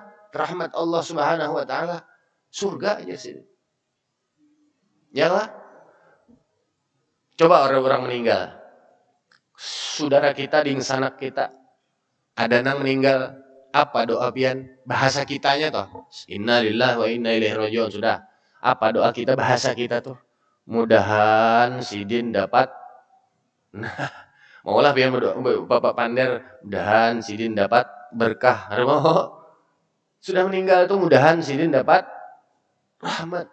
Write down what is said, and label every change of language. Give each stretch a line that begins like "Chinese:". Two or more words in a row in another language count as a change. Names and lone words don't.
Arabic: رحمة الله سبحانه وتعالى.
Banjar: Surga aja sini. Ya lah. Coba orang-orang meninggal. Saudara kita di sanak kita ada nang meninggal, apa doa pian? Bahasa kitanya toh.
Arabic: إنا لله وإنا إليه راجعون
Banjar: sudah. Apa doa kita bahasa kita tuh? Mudahan sidin dapat. Nah, maulah pian berdoa Bapak Pander, mudahan sidin dapat berkah. Sudah meninggal tuh mudahan sidin dapat rahmat.